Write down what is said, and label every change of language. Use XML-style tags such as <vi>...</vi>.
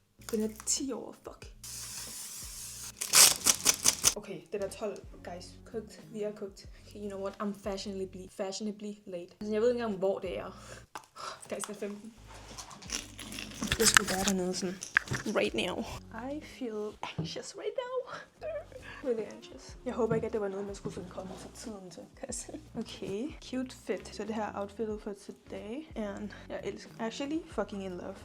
<da>Den er 10 år, fuck.</da> <en>Okay, den er 12, guys. Cooked.</en> <da>Vi er cooked.</da> <en>Okay, you know what? I'm fashionably late.</en> <da>Altså, jeg ved ikke engang, hvor det er. Guys, det er 15. Jeg skulle være dernede sådan</da> <en>right now. I feel anxious right now. Really anxious.</en> <da>Jeg håber ikke, at det var noget, man skulle sådan komme til tiden til.</da> <en>Okay, cute fit.</en> <da>Så det her outfitet</da> <en>for today.</en> <da>And jeg elsker.</da> <en>Actually, fucking in love.</en>